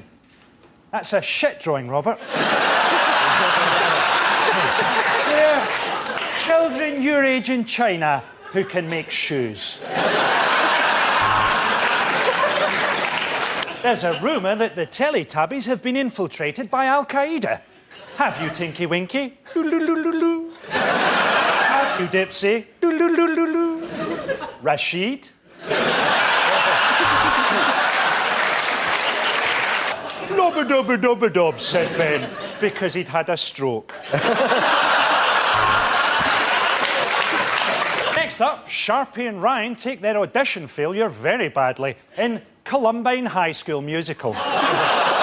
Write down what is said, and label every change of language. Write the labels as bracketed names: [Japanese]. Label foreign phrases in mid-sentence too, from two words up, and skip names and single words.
[English] That's a shit drawing, Robert. There are children your age in China who can make shoes. There's a rumour that the Teletubbies have been infiltrated by Al-Qaeda. Have you, Tinky Winky? Loo-loo-loo-loo-loo. Have you, Dipsy? Loo-loo-loo-loo-loo. Rashid? Flobber-dobber-dobber-dob, said Ben, because he'd had a stroke. Next up, Sharpie and Ryan take their audition failure very badly in Columbine High School Musical.